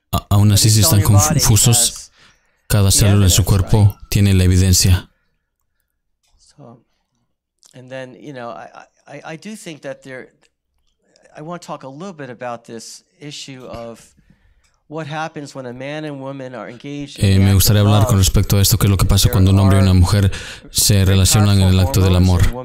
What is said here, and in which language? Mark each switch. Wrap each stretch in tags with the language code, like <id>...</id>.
<es>Aún así, si están confusos, Cada célula en su cuerpo tiene la evidencia.</es> <en>So, and then, I do think that I want to talk a little bit about this issue of what happens when a man and woman are engaged in</en> <es>Me gustaría hablar con respecto a esto, qué es lo que pasa cuando un hombre y una mujer se relacionan en el acto del amor.</es>